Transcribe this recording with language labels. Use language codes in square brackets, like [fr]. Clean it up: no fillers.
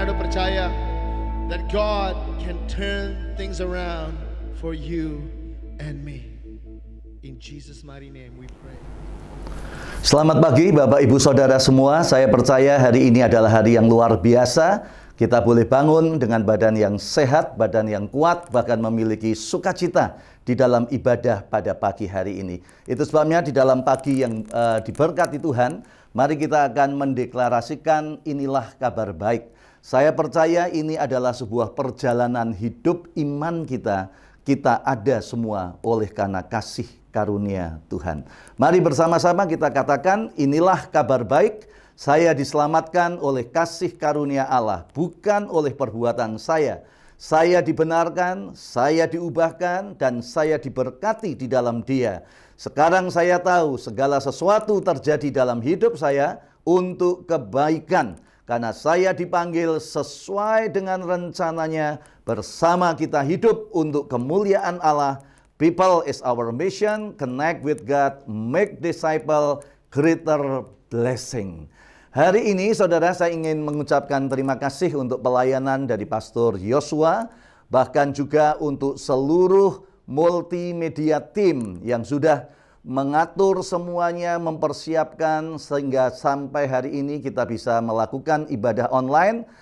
[id] percaya [en] that God can turn things around for you and me. In Jesus' mighty name we pray. [id] Selamat pagi Bapak Ibu Saudara semua. Saya percaya hari ini adalah hari yang luar biasa. Kita boleh bangun dengan badan yang sehat, badan yang kuat, bahkan memiliki sukacita di dalam ibadah pada pagi hari ini. Itu sebabnya di dalam pagi yang diberkati Tuhan, mari kita akan mendeklarasikan inilah kabar baik. Saya percaya ini adalah sebuah perjalanan hidup iman kita. Kita ada semua oleh karena kasih karunia Tuhan. Mari bersama-sama kita katakan, inilah kabar baik. Saya diselamatkan oleh kasih karunia Allah, bukan oleh perbuatan saya. Saya dibenarkan, saya diubahkan, dan saya diberkati di dalam Dia. Sekarang saya tahu segala sesuatu terjadi dalam hidup saya untuk kebaikan. Karena saya dipanggil sesuai dengan rencananya, bersama kita hidup untuk kemuliaan Allah. [en] People is our mission, connect with God, make disciple, greater blessing. [id] Hari ini saudara, saya ingin mengucapkan terima kasih untuk pelayanan dari Pastor Yosua, bahkan juga untuk seluruh multimedia team yang sudah mengatur semuanya, mempersiapkan sehingga sampai hari ini kita bisa melakukan ibadah online.